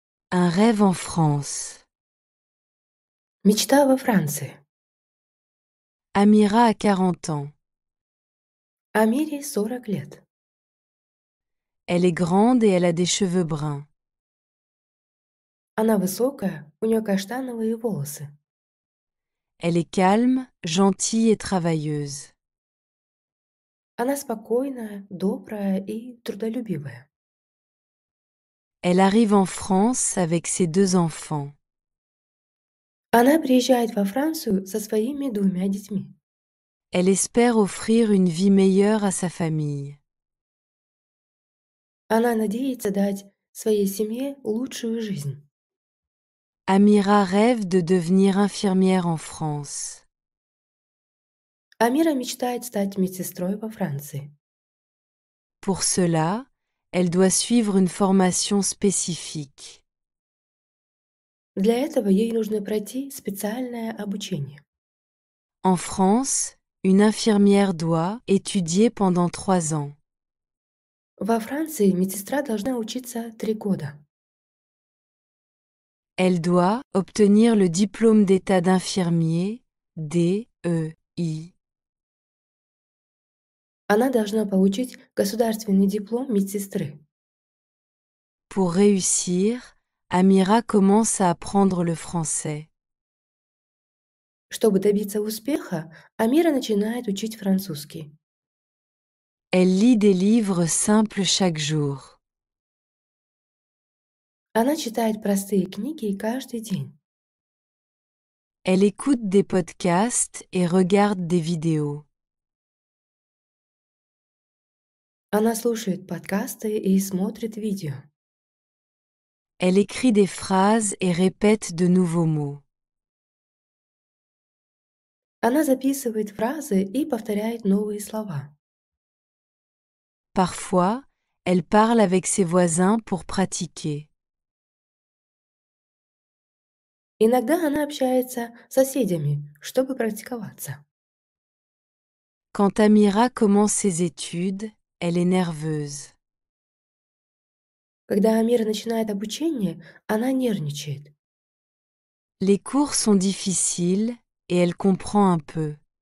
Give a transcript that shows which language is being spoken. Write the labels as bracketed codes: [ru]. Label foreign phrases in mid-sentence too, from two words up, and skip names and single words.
[fr] Un rêve en France. [ru] Мечта во Франции. [fr] Amira a 40 ans. [ru] Амире 40 лет. [fr] Elle est grande et elle a des cheveux bruns. [ru] Она высокая, у нее каштановые волосы. [fr] Elle est calme, gentille et travailleuse. [ru] Она спокойная, добрая и трудолюбивая. [fr] Elle arrive en France avec ses 2 enfants. [ru] Она приезжает во Францию со своими 2 детьми. [fr] Elle espère offrir une vie meilleure à sa famille. [ru] Она надеется дать своей семье лучшую жизнь. [fr] Amira rêve de devenir infirmière en France. [ru] Амира мечтает стать медсестрой во Франции. [fr] Pour cela, elle doit suivre une formation spécifique. [ru] Для этого ей нужно пройти специальное обучение. [fr] En France, une infirmière doit étudier pendant 3 ans. [ru] Во Франции медсестра должна учиться 3 года. [fr] Elle doit obtenir le diplôme d'état d'infirmier, DEI. [ru] Она должна получить государственный диплом медсестры. [fr] Pour réussir, Amira commence à apprendre le français. [ru] Чтобы добиться успеха, Амира начинает учить французский. [fr] Elle lit des livres simples chaque jour. [ru] Она читает простые книги каждый день. [fr] Elle écoute des podcasts et regarde des vidéos. [ru] Она слушает подкасты и смотрит видео. [fr] Elle écrit des phrases et répète de nouveaux mots. [ru] Она записывает фразы и повторяет новые слова. [fr] Parfois, elle parle avec ses voisins pour pratiquer. [ru] Иногда она общается с соседями, чтобы практиковаться. [fr] Quand Amira commence ses études, elle est nerveuse. [ru] Когда Амира начинает обучение, она нервничает. [fr] Les cours sont difficiles et elle comprend un peu.